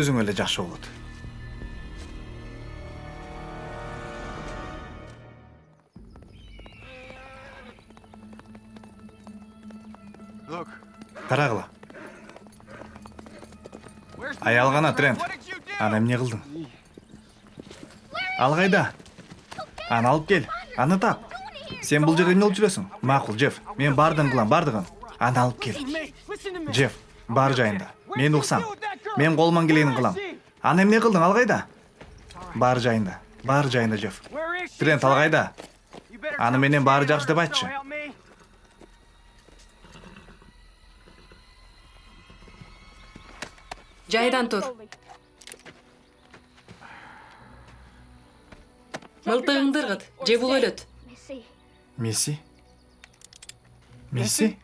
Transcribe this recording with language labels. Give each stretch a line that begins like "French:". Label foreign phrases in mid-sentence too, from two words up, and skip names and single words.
Kyrgyz: Өзүң эле жакшы болот.
English: Look.
Kyrgyz: Карагыла.
English: Where's
Kyrgyz: Аял гана, Трент.
English: What did you do?
Kyrgyz: Аны эмне кылдың? Ал кайда? Аны алып кел. Аны тап. Сен бул жерде эмне кылып жүрөсүң? Макул, Джефф. Мен бардыгын кылам, бардыгын. Аны алып кел.
English: Mate, listen to me.
Kyrgyz: Джефф, бар жайында. Мен уксам. Мен колуман келени кылам. Аны эмне кылдың? Ал кайда? Бар жайында. Бар жайында, Джефф.
English: Where is she?
Kyrgyz: Трент, ал кайда?
English: You better
Kyrgyz: Аны менен баары жакшы деп айтчы.
English: Help me.
Kyrgyz: Жайдан тур. Мылтыгыңды ыргыт, же бул өлөт. Месси? Месси?